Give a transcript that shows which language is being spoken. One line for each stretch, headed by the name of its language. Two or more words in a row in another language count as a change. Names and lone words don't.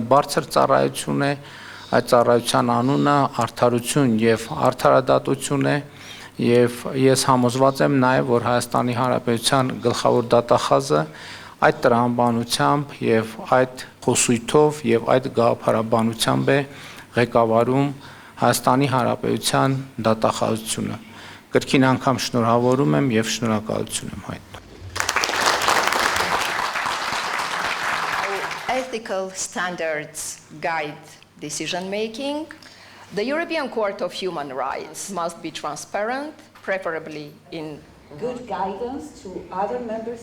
Armenian: բարձր ծառայություն է այդ ծառայության անունը արդարություն եւ արդարադատություն է եւ ես համոզված եմ նաեւ որ Հայաստանի Հանրապետության գլխավոր դատախազը այդ տրամաբանությամբ եւ այդ խոսույթով եւ այդ գաղափարաբանությամբ է ղեկավարում Հայաստանի Հանրապետության դատախազությունը կրկին անգամ շնորհավորում եմ եւ շնորհակալություն եմ հայտնում
English: Ethical standards guide decision making. The European Court of Human Rights must be transparent, preferably in good guidance to other members.